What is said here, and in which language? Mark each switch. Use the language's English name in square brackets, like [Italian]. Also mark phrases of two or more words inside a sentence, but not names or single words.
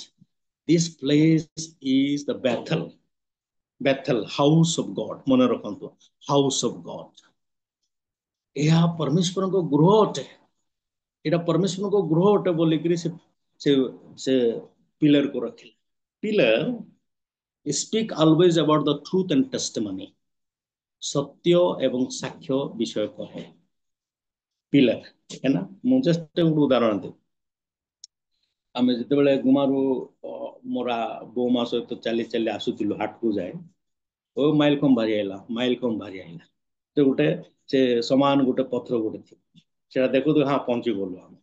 [English] This place is the Bethel. Bethel house of God. [Odia] ମନେ ରଖନ୍ତୁ, [English] house of God. [Odia] ଏହା ପରମେଶ୍ୱରଙ୍କ ଗୃହ ଅଟେ। ଏଇଟା ପରମେଶ୍ୱରଙ୍କ ଗୃହ ଅଟେ ବୋଲିକିରି ସେ ସେ ସେ ପିଲରକୁ ରଖିଲେ। [English] Pillar speak always about the truth and testimony. [Odia] ସତ୍ୟ ଏବଂ ସାକ୍ଷ୍ୟ ବିଷୟ କହେ ପିଲର। [Hindi] है ना, [Odia] ମୁଁ ଜଷ୍ଟ ଗୋଟେ ଉଦାହରଣ ଦେବି। ଆମେ ଯେତେବେଳେ ଗୁମାରୁ ମୋରା ବୋଉ ମା ସହିତ ଚାଲି ଚାଲି ଆସୁଥିଲୁ ହାଟକୁ ଯାଏ, ଓ ମାଇଲ କମ୍ ଭାରି ଆଇଲା, ମାଇଲ କମ୍ ଭାରି ଆଇଲା। ସେ ଗୋଟେ ସେ ସମାନ ଗୋଟେ ପଥର ଗୋଟେ ଥିବ, ସେଟା ଦେଖୁଥିବ, ହଁ ପହଞ୍ଚି ଗଲୁ ଆମେ।